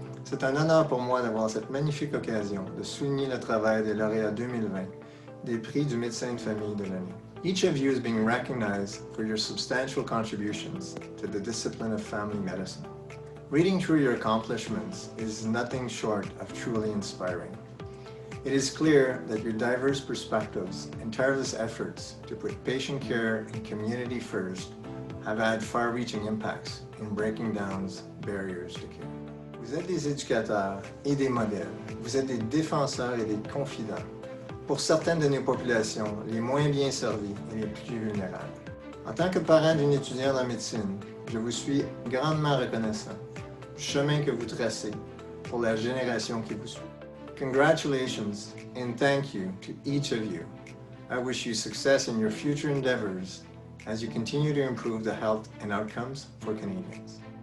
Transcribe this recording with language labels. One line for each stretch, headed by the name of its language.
French: C'est un honneur pour moi d'avoir cette magnifique occasion de souligner le travail des lauréats 2020 des prix du médecin de famille de l'année.
English: Each of you is being recognized for your substantial contributions to the discipline of family medicine. Reading through your accomplishments is nothing short of truly inspiring. It is clear that your diverse perspectives and tireless efforts to put patient care and community first have had far-reaching impacts in breaking down barriers to care.
French: Vous êtes des éducateurs et des modèles. Vous êtes des défenseurs et des confidents pour certaines de nos populations les moins bien servies et les plus vulnérables. En tant que parent d'une étudiante en médecine, je vous suis grandement reconnaissant du chemin que vous tracez pour la génération qui vous suit.
English: Congratulations and thank you to each of you. I wish you success in your future endeavors as you continue to improve the health and outcomes for Canadians.